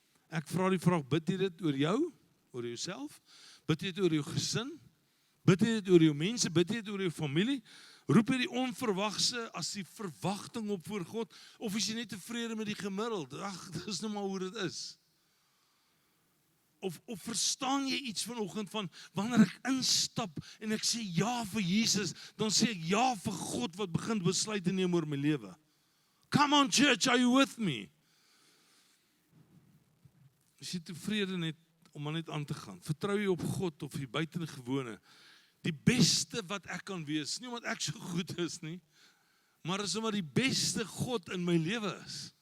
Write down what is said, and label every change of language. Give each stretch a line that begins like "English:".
Afrikaans: Ek vra die vraag, bid jy dit oor jou, oor jouself, bid jy dit oor jou gesin, bid jy dit oor jou mense, bid jy dit oor jou familie, roep jy die onverwagse as die verwagting op voor God, of is jy net tevrede met die gemiddeld? Ag, dis nou maar hoe dit is. Of verstaan jy iets vanoggend van, wanneer ek instap, en ek sê ja vir Jesus, dan sê ek ja vir God, wat begin besluit te neem oor my lewe.
English: Come on church, are you with me?
Afrikaans: Is jy tevrede net, om maar net aan te gaan? Vertrou jy op God, of die buitengewone? Die beste wat ek kan wees, nie omdat ek so goed is nie, maar is omdat die beste God in my lewe is.